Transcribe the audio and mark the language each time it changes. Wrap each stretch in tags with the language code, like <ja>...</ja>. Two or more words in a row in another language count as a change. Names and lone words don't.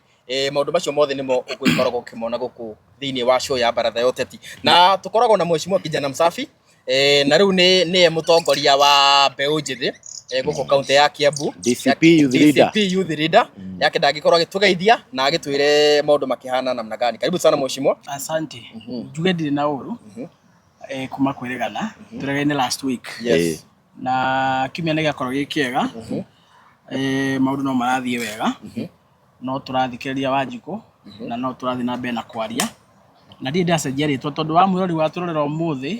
<ki>Maũndũ macio mothe nĩmo ũgũkoragwo ũkĩmona gũkũ thĩinĩ wa show ya baratha ya ũteti. Na tũkoragwo na Mheshimiwa Kijana Msafi na rĩu nĩ mũtongoria wa mbeũ njĩthĩ gũkũ kaunti ya Kiambu,</ki> <en>DCP youth leader</en> <ki>yake ndangĩkorwo agĩtũgeithia na agĩtwĩre maũndũ makĩhana</ki> <sw>namna gani. Karibu sana Mheshimiwa. Asante.</sw> <ki>Njuge ndirĩ na ũru kuma kwĩrĩgana tũregaine</ki> <en>last week. Yes.</en> <ki>Na kiumia nĩ gĩakorwo gĩ kĩega, maũndũ no marathiĩ wega, no tũrathikĩrĩria Wanjikũ na no tũrathiĩ na mbere na kwaria na ndirĩ ndacenjia rĩtwa tondũ wa mwĩrori wa tũrorera ũmũthĩ</ki>